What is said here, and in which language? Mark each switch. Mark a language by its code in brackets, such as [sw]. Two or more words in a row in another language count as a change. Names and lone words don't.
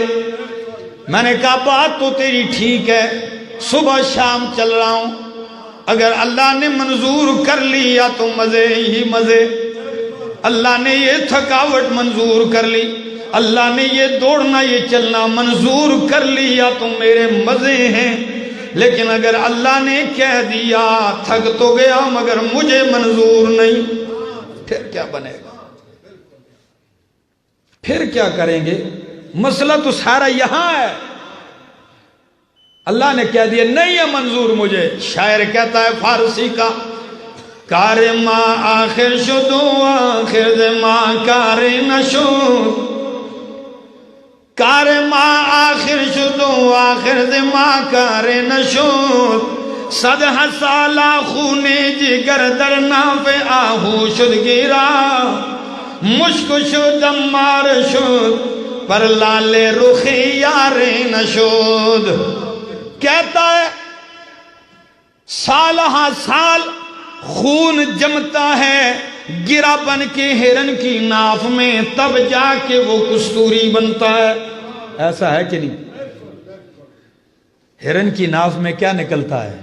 [ur] میں نے کہا بات تو تیری ٹھیک ہے، صبح شام چل رہا ہوں، اگر اللہ نے منظور کر لیا تو مزے ہی مزے، اللہ نے یہ تھکاوٹ منظور کر لی، اللہ نے یہ دوڑنا یہ چلنا منظور کر لیا تو میرے مزے ہیں، لیکن اگر اللہ نے کہہ دیا تھک تو گیا مگر مجھے منظور نہیں، پھر کیا بنے گا، پھر کیا کریں گے؟ مسئلہ تو سارا یہاں ہے، اللہ نے کہہ دیا نہیں ہے منظور مجھے۔ شاعر کہتا ہے فارسی کا، [fa] کار ما آخر شدو آخر ما کار نشد، کار ما آخر شدو آخر ما کار نشد، صد سالہ خون جگر در ناف آہو شد گیرا، مشک شد مار شد پر لال رخ یار نشد۔ [ur] کہتا ہے سال ہاں سال خون جمتا ہے گرا بن کے ہرن کی ناف میں، تب جا کے وہ کستوری بنتا ہے، ایسا ہے کہ نہیں؟ ہرن کی ناف میں کیا نکلتا ہے؟